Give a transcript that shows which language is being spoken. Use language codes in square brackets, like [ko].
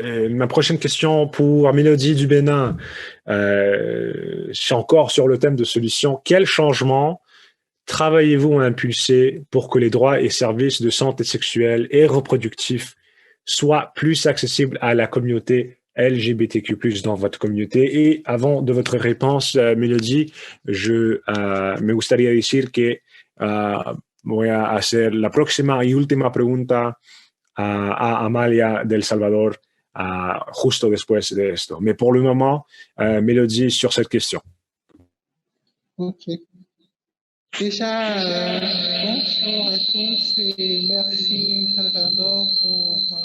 [fr] Ma prochaine question pour Mélodie du Bénin. C'est encore sur le thème de solution. Quel changement travaillez-vous à impulser pour que les droits et services de santé sexuelle et reproductifs soient plus accessibles à la communauté LGBTQ+, dans votre communauté? Et avant de votre réponse, [es] Mélodie, me gustaría decir que voy a hacer la próxima y última pregunta a Amalia del Salvador justo después de esto. [fr] Mais pour le moment, Mélodie sur cette question. Ok. Déjà, bonjour à tous et merci Salvador pour...